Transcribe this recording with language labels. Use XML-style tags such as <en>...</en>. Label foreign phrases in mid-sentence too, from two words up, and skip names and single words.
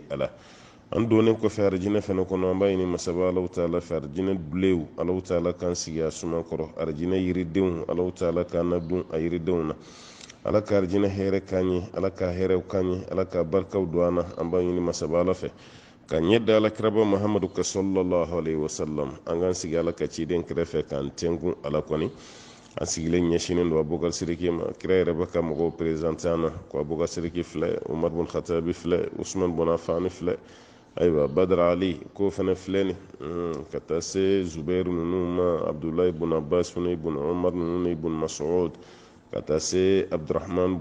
<bm>ala an donnen kɔfɛ arijinɛ fɛnɛ kɔnɔ an b'a ɲini masaba alaw taala fɛ arijinɛ dulew alaw taala k'an sigi a suma kɔrɔ arijinɛ yiridenw alaw taala k'an ladun a yiridenw na ala ka arijinɛ hɛrɛ k'an ye ala ka hɛrɛw k'an ye ala ka barikaw don an na an b'a ɲini masaba ala fɛ ka ɲɛ da alakiraba mahamadu ka</bm> <ar>صلى الله عليه وسلم</ar> <bm>an k'an sigi ala ka ciden kɛrɛfɛ k'an tɛnkun ala kɔni an sigilen ɲɛsinen don abubakar siriki ma kira yɛrɛ bɛ ka mɔgɔw perezante an na ko abubakar siriki filɛ umar bun khatabi filɛ usman bun afani filɛ ayiwa badara ali ko fana filɛ ni ka taa se zubairu ninnu ma abdulayi bun abbas fana bun umar ninnu ni bun mas'ud ka taa se abdurahman</bm>